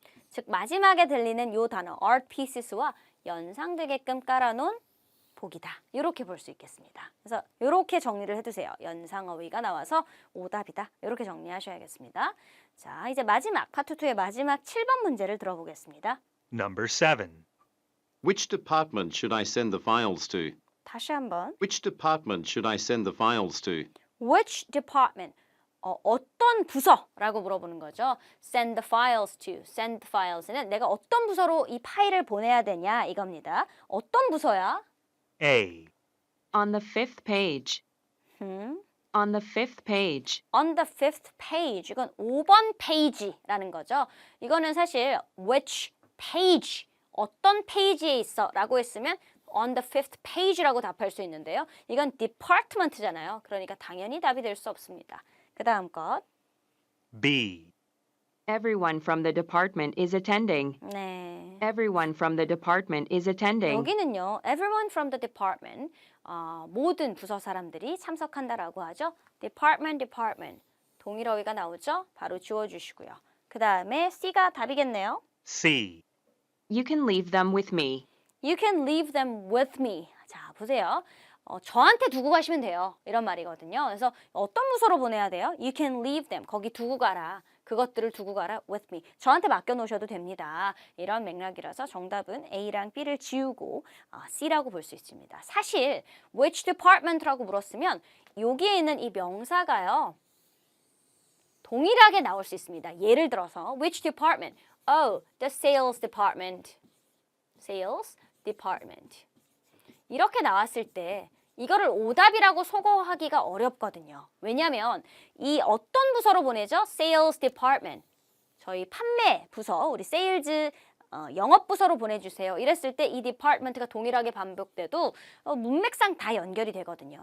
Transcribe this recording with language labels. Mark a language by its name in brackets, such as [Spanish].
[Korean] 즉 마지막에 들리는 요 단어 art pieces와 연상되게끔 깔아놓은 복이다. 이렇게 볼 수 있겠습니다. 그래서 이렇게 정리를 해두세요. 연상어휘가 나와서 오답이다. 이렇게 정리하셔야겠습니다. 자, 이제 마지막 파트 2의 마지막 7번 문제를 들어보겠습니다. [English] Number 7. Which department should I send the files to? [Korean] 다시 한번. [English] Which department should I send the files to? Which department? [Korean] 어떤 부서라고 물어보는 거죠. [English] Send the files to. [Korean] Send the files는 내가 어떤 부서로 이 파일을 보내야 되냐 이겁니다. 어떤 부서야? [English] A. On the fifth page. On the fifth page. On the fifth page. [Korean] 이건 5번 페이지라는 거죠. 이거는 사실 which page, 어떤 페이지에 있어 라고 했으면 [English] on the fifth page [Korean] 라고 답할 수 있는데요. 이건 department잖아요. 그러니까 당연히 답이 될 수 없습니다. 그 다음 것. [English] B. Everyone from the department is attending. [Korean] 네. [English] Everyone from the department is attending. [Korean] 여기는요. [English] Everyone from the department. [Korean] 모든 부서 사람들이 참석한다라고 하죠. department. 동일어휘가 나오죠. 바로 지워주시고요. 그 다음에 C가 답이겠네요. [English] C. You can leave them with me. You can leave them with me. [Korean] 자, 보세요. 저한테 두고 가시면 돼요. 이런 말이거든요. 그래서 어떤 부서로 보내야 돼요? [English] You can leave them. [Korean] 거기 두고 가라. 그것들을 두고 가라 [English] with me. [Korean] 저한테 맡겨놓으셔도 됩니다. 이런 맥락이라서 정답은 A랑 B를 지우고 C라고 볼 수 있습니다. 사실 which department라고 물었으면 여기에 있는 이 명사가요. 동일하게 나올 수 있습니다. 예를 들어서 which department? [English] Oh, the sales department. Sales department. [Korean] 이렇게 나왔을 때 이거를 오답이라고 소거하기가 어렵거든요. 왜냐하면 이 어떤 부서로 보내죠? [English] Sales department. [Korean] 저희 판매 부서, 우리 세일즈 영업 부서로 보내주세요. 이랬을 때 이 department가 동일하게 반복돼도 문맥상 다 연결이 되거든요.